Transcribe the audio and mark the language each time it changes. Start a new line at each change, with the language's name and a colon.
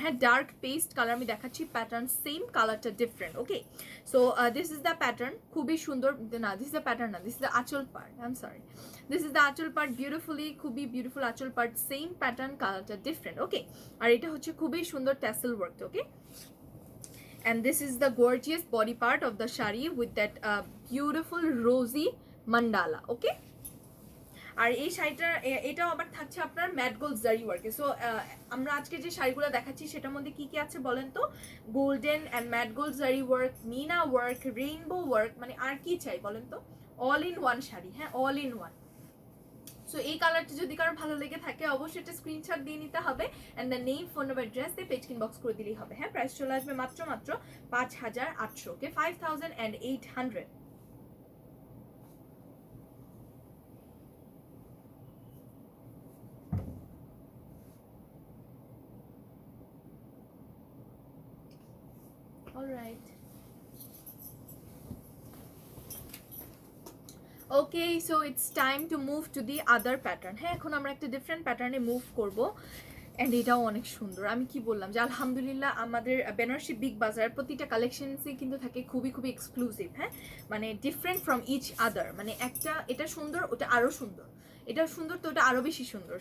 Bangla: হ্যাঁ, dark paste colour আমি দেখাচ্ছি, প্যাটার্ন সেম, কালারটা different.
English: okay, so this is the pattern,
Bangla: খুবই সুন্দর না,
English: This is the pattern না, this is the aanchal part, I am sorry, this is the aanchal part, beautifully খুবই beautiful aanchal part, same pattern, কালারটা different.
Bangla: ওকে, আর এটা হচ্ছে খুবই সুন্দর tassel work.
English: Okay, and this is the gorgeous body part of the shari with that beautiful rosy mandala.
Bangla: Okay, আর এই শাড়িটা এটাও আবার থাকছে আপনার ম্যাট গোল্ড জারি ওয়ার্কে। সো আমরা আজকে যে শাড়িগুলো দেখাচ্ছি সেটার মধ্যে কি কি আছে বলেন তো?
English: golden and matte gold zari work, meena work, rainbow work,
Bangla: মানে আর কি চাই বলেন তো?
English: All in one sari. হ্যাঁ, all in one.
Bangla: সো এই কালারটা যদি কারো ভালো লেগে থাকে অবশ্যই একটা স্ক্রিনশট দিয়ে নিতে হবে, and the name, phone number, address দিয়ে পেজকিন বক্স করে দিলেই হবে। হ্যাঁ, প্রাইস চলে আসবে মাত্র 5800, ওকে, 5800।
English: Alright. Okay, so it's time to move to the other pattern.
Bangla: হ্যাঁ, এখন আমরা একটা ডিফারেন্ট প্যাটার্নে মুভ করব, এন্ড এটাও অনেক সুন্দর। আমি কি বললাম যে আলহামদুলিল্লাহ আমাদের বেনারসি বিগ বাজার প্রতিটা কালেকশনসই কিন্তু থাকে খুবই খুবই এক্সক্লুসিভ। হ্যাঁ, মানে
English: different from each other,
Bangla: মানে একটা এটা সুন্দর, ওটা আরো সুন্দর, এটা সুন্দর তো ওটা আরো বেশি সুন্দর।